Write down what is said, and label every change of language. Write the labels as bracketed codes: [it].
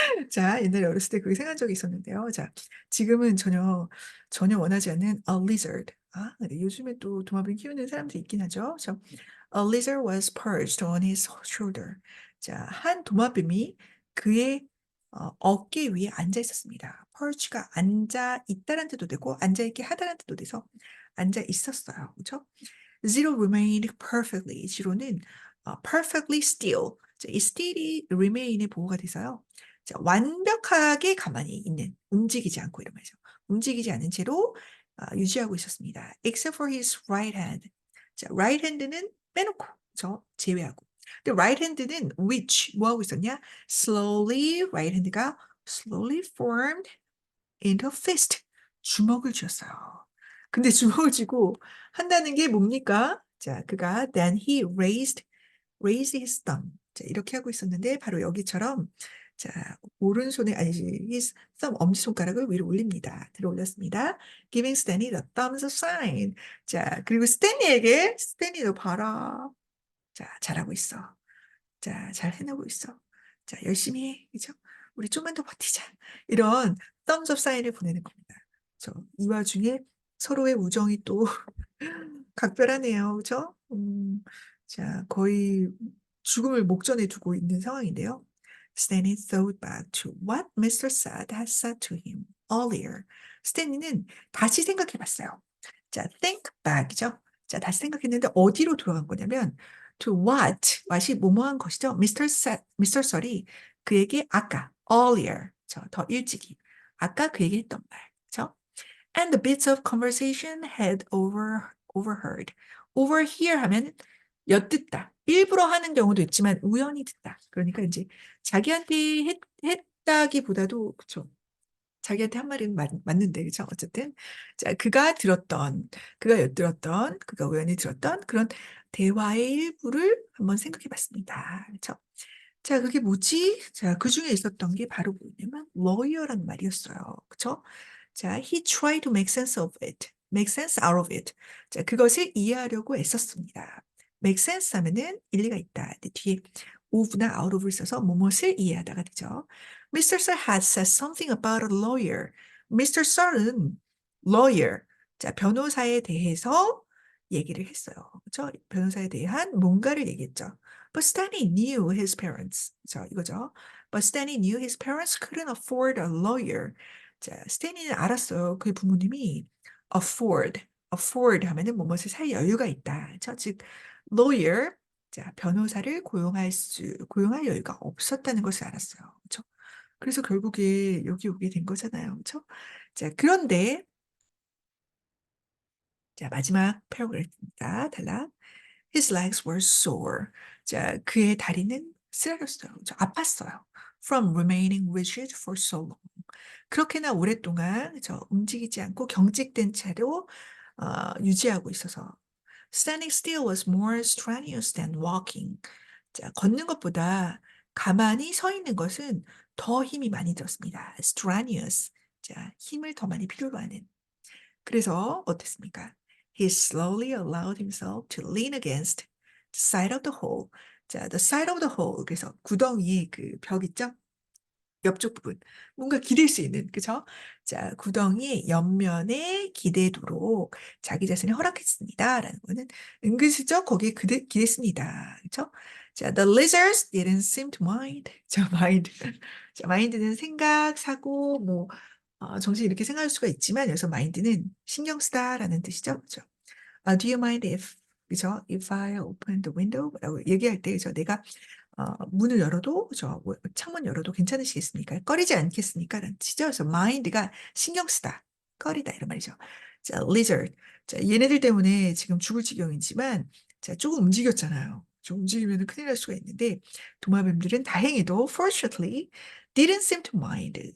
[ko] 자, 옛날에 어렸을 때 그렇게 생각한 적이 있었는데요. 자, 지금은 전혀 원하지 않는 a lizard. 아, 네, 요즘에 또 도마뱀 키우는 사람들이 있긴 하죠. [en] a lizard was perched on his shoulder. [ko] 자, 한 도마뱀이 그의 어깨 위에 앉아 있었습니다. perch가 앉아 있다란 뜻도 되고 앉아 있게 하다란 뜻도 돼서 앉아 있었어요. 그렇죠? [en] Zero remained perfectly. 지로는 perfectly still. [ko] 자, 이 still이 remain의 보호가 돼서요. 자, 완벽하게 가만히 있는, 움직이지 않고 이런 말이죠. 움직이지 않은 채로 유지하고 있었습니다. Except for his right hand. 자, right hand는 빼놓고, 제외하고. 근데 right hand는 which 뭐 하고 있었냐? [en] Slowly, right hand가 slowly formed into a fist. [ko] 주먹을 쥐었어요. 근데 주먹을 쥐고 한다는 게 뭡니까? [en] 자, 그가 then he raised his thumb. [ko] 자, 이렇게 하고 있었는데 바로 여기처럼 자, 오른손에 아니지 his thumb 엄지손가락을 위로 올립니다. 들어 올렸습니다. [en] Giving Stanley the thumbs up sign. [ko] 자, 그리고 스탠리에게 스탠리 너 봐라. 자, 잘하고 있어. 자, 잘 해내고 있어. 자, 열심히 해. 그죠? 우리 좀만 더 버티자. 이런 thumbs up 사인을 보내는 겁니다. 이 와중에 서로의 우정이 또 각별하네요. 그죠? 자, 거의 죽음을 목전에 두고 있는 상황인데요. [en] Stanley thought back to what Mr. Saad had said to him earlier. [ko] 스탠리는 다시 생각해 봤어요. 자, think back이죠. 자, 다시 생각했는데 어디로 돌아간 거냐면 to what이 뭐뭐한 것이죠. [en] Mr. [ko] Sully 그에게 아까 earlier 더 일찍이 아까 그에게 했던 말. 그죠? [en] And the bits of conversation had overheard. [ko] overhear 하면 엿듣다. 일부러 하는 경우도 있지만 우연히 듣다. 그러니까 이제 자기한테 했다기보다도 그쵸. 자기한테 한 말은 맞는데 그죠. 어쨌든 자 그가 엿들었던 그가 우연히 들었던 그런 대화의 일부를 한번 생각해 봤습니다. 그렇죠? 자, 그게 뭐지? 자, 그 중에 있었던 게 바로 뭐냐면 lawyer라는 말이었어요. 그쵸? [en] 자, he tried to make sense of it. make sense out of it. [ko] 자, 그것을 이해하려고 애썼습니다. make sense 하면은 일리가 있다. 근데 뒤에 of나 out of를 써서 무엇을 이해하다가 되죠. [en] Mr. Sir had said something about a lawyer. Mr. [ko] Sir은 lawyer, 자, 변호사에 대해서 얘기를 했어요. 그렇죠? 변호사에 대한 뭔가를 얘기했죠. [en] But Stanley knew his parents. [ko] 자, 이거죠. [en] But Stanley knew his parents couldn't afford a lawyer. [ko] 자, 스탠리는 알았어요. 그의 부모님이 afford 하면은 뭐뭇을 살 여유가 있다. 그렇죠? 즉, lawyer, 자, 변호사를 고용할 여유가 없었다는 것을 알았어요. 그렇죠? 그래서 결국에 여기 오게 된 거잖아요. 그렇죠? 자, 그런데 자, 마지막 패러그래프입니다. [en] 달라. His legs were sore. [ko] 자, 그의 다리는 쓰라렸어요. 아팠어요. [en] From remaining rigid for so long. [ko] 그렇게나 오랫동안 움직이지 않고 경직된 채로 유지하고 있어서 [en] standing still was more strenuous than walking. [ko] 자, 걷는 것보다 가만히 서 있는 것은 더 힘이 많이 들었습니다. [en] strenuous. [ko] 자, 힘을 더 많이 필요로 하는. 그래서 어땠습니까? [en] He slowly allowed himself to lean against the side of the hole. 자, the side of the hole. [ko] 그래서 구덩이 그 벽 있죠? 옆쪽 부분. 뭔가 기댈 수 있는, 그죠? 자, 구덩이 옆면에 기대도록 자기 자신을 허락했습니다. 라는 거는 은근슬쩍 거기에 기댔습니다. 그죠? [en] 자, the lizards didn't seem to mind. 자, mind. [ko] 자, mind는 생각, 사고, 뭐, 정신 이렇게 생각할 수가 있지만 여기서 mind는 신경 쓰다라는 뜻이죠. 그죠? [en] Do you mind if [ko] 그죠? [en] If I open the window [ko] 라고 얘기할 때, [en] 그죠? [ko] 내가 문을 열어도, 그죠? 창문 열어도 괜찮으시겠습니까? 꺼리지 않겠습니까? 라는 뜻이죠. 그래서 mind가 신경 쓰다, 꺼리다 이런 말이죠. [en] 자, lizard. [ko] 자, 얘네들 때문에 지금 죽을 지경이지만, 자, 조금 움직였잖아요. 좀 움직이면 큰일 날 수가 있는데, 도마뱀들은 다행히도 [en] fortunately didn't seem to mind.